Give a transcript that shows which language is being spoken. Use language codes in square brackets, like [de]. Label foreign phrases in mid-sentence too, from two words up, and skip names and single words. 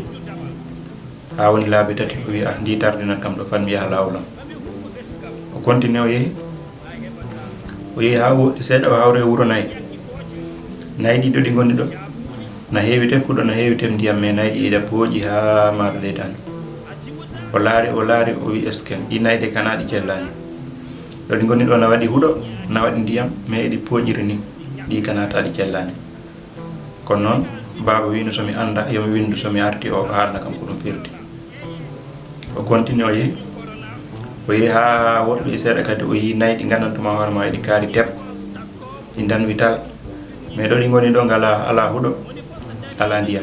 [ff] Ha woni laabi tati, o wi ndi tardinat kam ɗo fan mi yaha lawolam. O continue o yeehi ha woɗɗi seeɗa, o hawre wuro nayyi. Nayyi ɗiɗo ɗi gonni ɗo na heewi tekkuɗo, na heewi tem ndiyam, mais nayyi ɗi ida pooƴi ha maɗa leytani. O laari o wi [fr] est ce que [ff] ɗi nayyi ɗe kana ɗi cellani, ɗo ɗi gonni ɗo na waɗi huuɗo, na waɗi ndiyam, mais eɗi pooƴiri ni, ɗi kanata ɗi cellani. Kono noon baba wino somi anda yomi windu somi arti o haalna kam ko ɗum firti. O continue o yeehi ha woɗɗo e seeɗa kadi, o yi nayyi ɗi gandantuma hoore ma eɗi kaari teb, ɗi danwi tal, mais ɗo ɗi goni ɗo ala huuɗo, ala ndiyam.